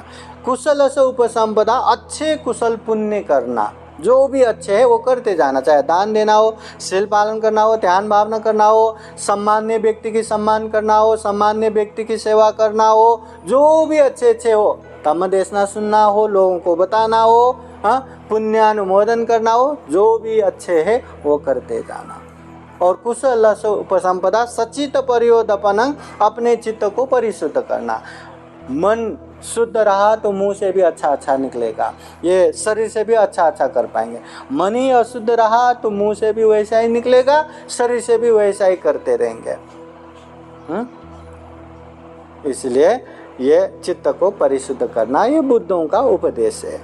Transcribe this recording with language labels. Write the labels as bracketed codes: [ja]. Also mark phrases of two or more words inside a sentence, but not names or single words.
[hi] कुशल से उपसंपदा, अच्छे कुशल पुण्य करना, जो भी अच्छे है वो करते जाना, चाहे दान देना हो, शील पालन करना हो, ध्यान भावना करना हो, सम्मान्य व्यक्ति की सम्मान करना हो, सम्मान्य व्यक्ति की सेवा करना हो, जो भी अच्छे अच्छे हो, धम्म देशना सुनना हो, लोगों को बताना हो, पुण्यानुमोदन करना हो, जो भी अच्छे है वो करते जाना। [pi] और कुशल उपसंपदा सचित परियोदपनं, [hi] अपने चित्त को परिशुद्ध करना। मन शुद्ध रहा तो मुंह से भी अच्छा अच्छा निकलेगा, ये शरीर से भी अच्छा अच्छा कर पाएंगे। मन ही अशुद्ध रहा तो मुंह से भी वैसा ही निकलेगा, शरीर से भी वैसा ही करते रहेंगे। इसलिए ये चित्त को परिशुद्ध करना ये बुद्धों का उपदेश है।